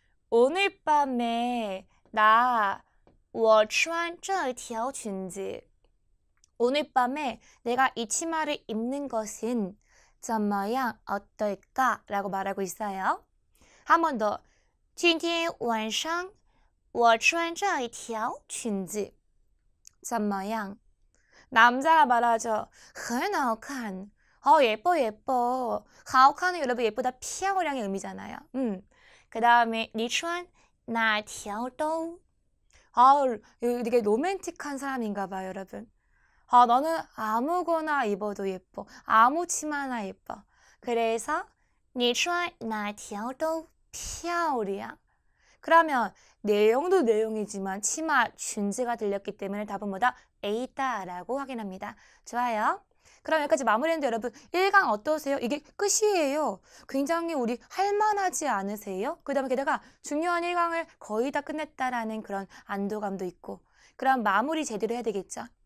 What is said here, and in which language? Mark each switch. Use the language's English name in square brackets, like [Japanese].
[Korean] 오늘 밤에 [Chinese] 我穿这条裙子. [Korean] 오늘 밤에 내가 이 치마를 입는 것은 [Chinese] 怎么样 [Korean] 어떨까? 라고 말하고 있어요. 한 번 더. [Chinese] 今天晚上我穿这一条裙子怎么样? [Korean] 남자가 말하죠. [Chinese] 很好看. [Korean] 예뻐 예뻐. 好看은 여러분 예쁘다 피아오량의 의미잖아요. 그 다음에 [Chinese] 你穿哪条都. [Korean] 되게 로맨틱한 사람인가 봐요, 여러분. 너는 아무거나 입어도 예뻐. 아무 치마나 예뻐. 그래서 [Chinese] 你穿哪条都漂亮. [Korean] 그러면 내용도 내용이지만 치마 쥔즈가 들렸기 때문에 답은 뭐다? A다라고 확인합니다. 좋아요. 그럼 여기까지 마무리했는데 여러분 1강 어떠세요? 이게 끝이에요. 굉장히 우리 할만하지 않으세요? 그 다음에 게다가 중요한 1강을 거의 다 끝냈다라는 그런 안도감도 있고 그럼 마무리 제대로 해야 되겠죠?